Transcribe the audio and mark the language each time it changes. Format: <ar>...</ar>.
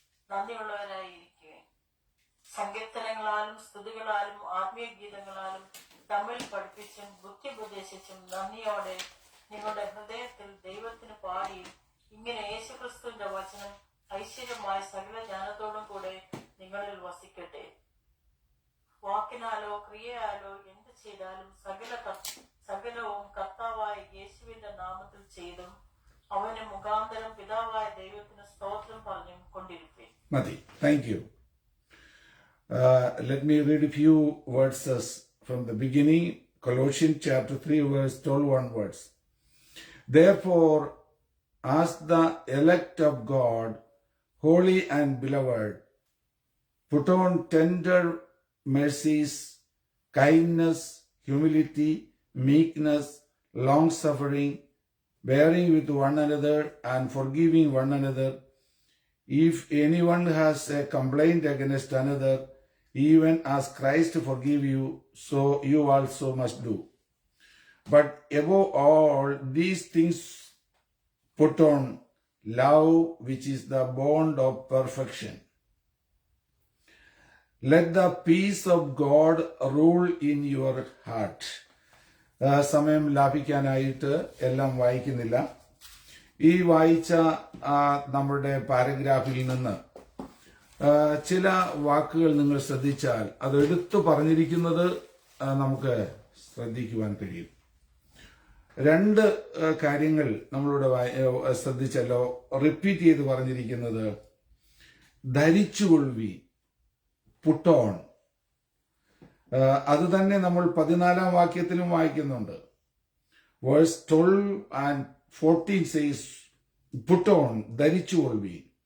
<ml>നന്ദിയുള്ളവരായി ഇരിക്കുവേൻ. സങ്കീർത്തനങ്ങളാലും സ്തുതികളാലും ആത്മീയ ഗീതങ്ങളാലും തമ്മിൽ പഠിപ്പിച്ചും ബുദ്ധി ഉപദേശിച്ചും നന്ദിയോടെ നിങ്ങളുടെ ഹൃദയത്തിൽ ദൈവത്തിന് പാടി ഇങ്ങനെ യേശുക്രിസ്തുവിന്റെ വചനം ഐശ്വര്യമായ സകല ജ്ഞാനത്തോടും കൂടെ നിങ്ങളിൽ വസിക്കട്ടെ. വാക്കിനാലോ ക്രിയയാലോ എന്ത് ചെയ്താലും സകലവും കർത്താവായ യേശുവിന്റെ നാമത്തിൽ ചെയ്തും അവന് മുഖാന്തരം പിതാവായ ദൈവത്തിന് സ്തോത്രം പറഞ്ഞും കൊണ്ടിരിപ്പേ. മതി.</ml> <en>Thank you. Let me read a few verses from the beginning. Colossians chapter 3 verse 12 onwards. Therefore, as the elect of God, holy and beloved, put on tender mercies, kindness, humility, meekness, long-suffering, bearing with one another and forgiving one another. If anyone has a complaint against another, even as Christ forgave you, so you also must do. But above all these things put on love, which is the bond of perfection. Let the peace of God rule in your heart.</en> <ml>സമയം ലാഭിക്കാനായിട്ട് എല്ലാം വായിക്കുന്നില്ല. ഈ വായിച്ച നമ്മുടെ പാരഗ്രാഫിൽ നിന്ന് ചില വാക്കുകൾ നിങ്ങൾ ശ്രദ്ധിച്ചാൽ അത് എടുത്തു പറഞ്ഞിരിക്കുന്നത് നമുക്ക് ശ്രദ്ധിക്കുവാൻ കഴിയും. 2 കാര്യങ്ങൾ നമ്മളിവിടെ ശ്രദ്ധിച്ചല്ലോ. റിപ്പീറ്റ് ചെയ്ത് പറഞ്ഞിരിക്കുന്നത് ധരിച്ചുകൊള്ളുവി, പുട്ടോൺ. അത് തന്നെ നമ്മൾ 14-ാം വാക്യത്തിലും വായിക്കുന്നുണ്ട്.</ml> <en>verse 12 and 14 says put on,</en> <ml>ധരിച്ചുകൊള്ളുവി.</ml>